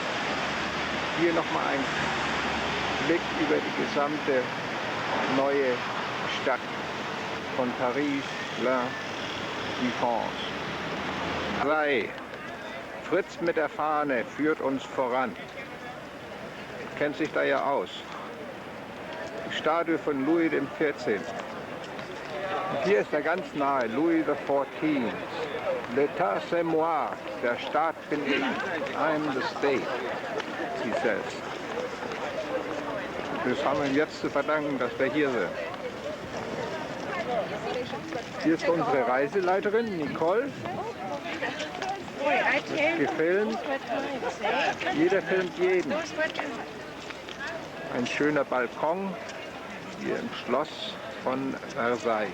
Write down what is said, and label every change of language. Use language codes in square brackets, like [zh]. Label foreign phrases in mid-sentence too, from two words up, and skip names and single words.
[de] Hier nochmal ein Blick über die gesamte neue Stadt von Paris, La Défense. 3 Fritz mit der Fahne führt uns voran. Kennt sich da ja aus. Die Statue von Louis XIV. Und hier ist er ganz nahe, Louis XIV. [fr] L'état c'est moi, [de] der Staat bin ich. [en] I'm the state, he says. [de] Das haben wir ihm jetzt zu verdanken, dass wir hier sind. Hier ist unsere Reiseleiterin, Nicole. Gefilmt. Jeder filmt jeden. Ein schöner Balkon hier im Schloss von Versailles.